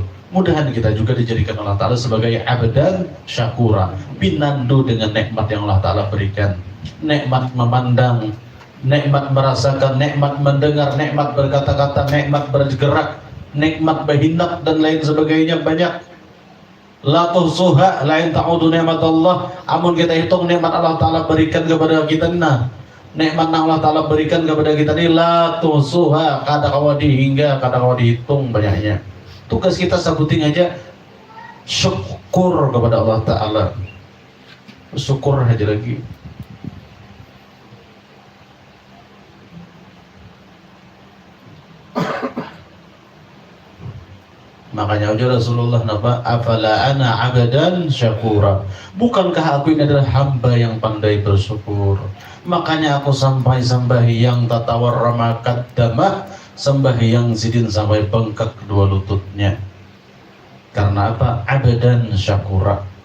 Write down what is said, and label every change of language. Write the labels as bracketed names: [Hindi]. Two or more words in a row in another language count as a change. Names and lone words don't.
[Indonesian] Mudahan kita juga dijadikan Allah Ta'ala sebagai [Arabic] عبدا شكورا, [Indonesian] pinandu dengan nikmat yang Allah Ta'ala berikan. Nikmat memandang, nikmat merasakan, nikmat mendengar, nikmat berkata-kata, nikmat bergerak, nikmat berhinap dan lain sebagainya banyak. [Arabic] لا تحصوها لا إن تعدوا نعمة الله. [Banjar] Amun kita hitung nikmat Allah Ta'ala berikan kepada kita, nikmat yang Allah Ta'ala berikan kepada kita ini [Arabic] لا تحصوها, [Banjar] kada kawa dihingga, kada kawa dihitung banyaknya. Tugas kita sabuting aja syukur kepada Allah Ta'ala. Syukur aja lagi. Makanya ujar Rasulullah napa, [Arabic] أفلا أنا عبدا شكورا, [Indonesian] bukankah aku ini adalah hamba yang pandai bersyukur. Makanya aku sampai sembahyang [Arabic] تتورم قدماه, [Indonesian] sembahyang zidin sampai bengkak kedua lututnya. Karena apa? [Arabic] عبدا شكورا.